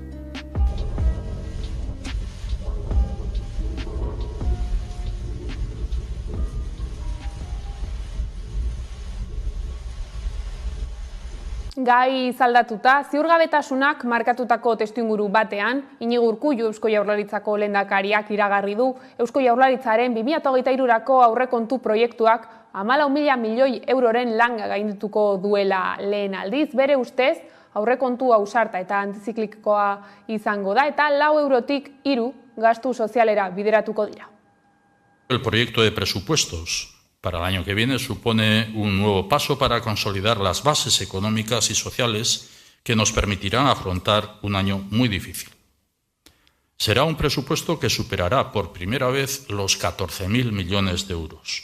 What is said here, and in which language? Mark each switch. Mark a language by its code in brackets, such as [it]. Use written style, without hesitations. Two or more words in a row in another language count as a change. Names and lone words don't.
[eu] Gai zaldatuta, ziurgabetasunak markatutako testuinguru batean, Iñigo Urkullu Eusko Jaurlaritzako lehendakariak iragarri du Eusko Jaurlaritzaren 2023rako aurrekontu proiektuak 14.000 milioi euroren langa gaindituko duela lehen aldiz. Bere ustez, aurrekontu ausarta eta antiziklikoa izango da eta 4 eurotik 3 gastu sozialera bideratuko dira. [es] El proyecto de presupuestos para el año que viene supone un nuevo paso para consolidar las bases económicas y sociales que nos permitirán afrontar un año muy difícil. Será un presupuesto que superará por primera vez los 14.000 millones de euros.